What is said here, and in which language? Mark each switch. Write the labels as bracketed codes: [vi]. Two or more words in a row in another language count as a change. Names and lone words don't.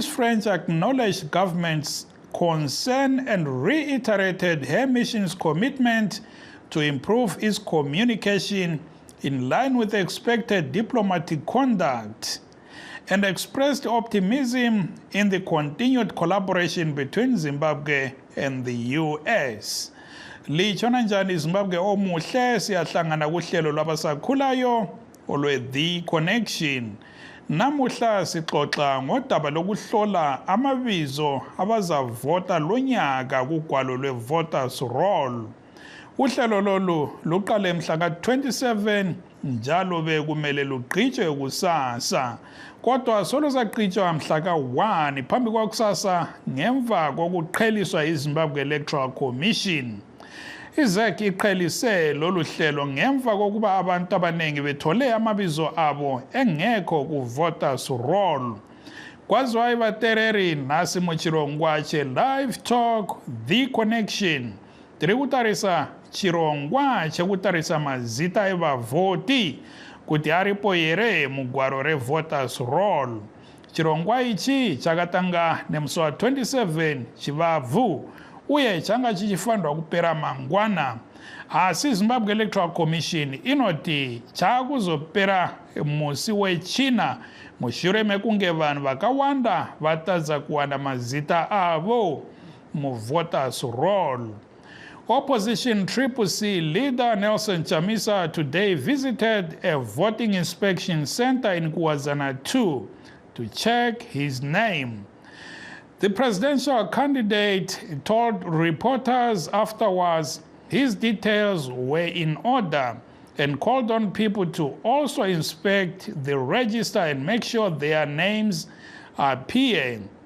[en] French acknowledged government's concern and reiterated her mission's commitment to improve its communication in line with expected diplomatic conduct, and expressed optimism in the continued collaboration between Zimbabwe and the U.S. [nd] Litshona njani Zimbabwe omuhle, siyahlangana kuhlelo lwabasakhulayo olwe-The Connection. Namuhla sixoxa ngodaba lokuhlola amabizo abazavota lonyaka kugwalo lwe- [en] voters roll. [nd] Uhlelo lolu luqale mhla ka-27 njalo bekumele lugqitshwe kusasa. Kodwa solo zagqitshwa mhla ka-1 phambi kwakusasa ngemva kokuqheliswa iZimbabwe Electoral Commission. IZEC iqhelise lolu hlelo ngemva kokuba abantu abaningi bethole amabizo abo engekho ku- [en] voters roll. [sn] Kwaziwa ibatereri nasi muchirongwa che-Livetalk, The Connection. Tiri kutarisa chirongwa chekutarisa mazita evavhoti kuti aripo here mugwaro re- [en] voters roll. [sn] Chirongwa ichi chakatanga nemusi wa 27 Chivabvu uye changa chichifandwa kupera mangwana. Asi Zimbabwe Electoral Commission inoti chakuzopera musi wechina mushure mekunge vanhu vakawanda vatadza kuwana mazita avo mu- [en] voters roll. Opposition CCC leader Nelson Chamisa today visited a voting inspection center in Kuwazana 2 to check his name. The presidential candidate told reporters afterwards his details were in order and called on people to also inspect the register and make sure their names appear.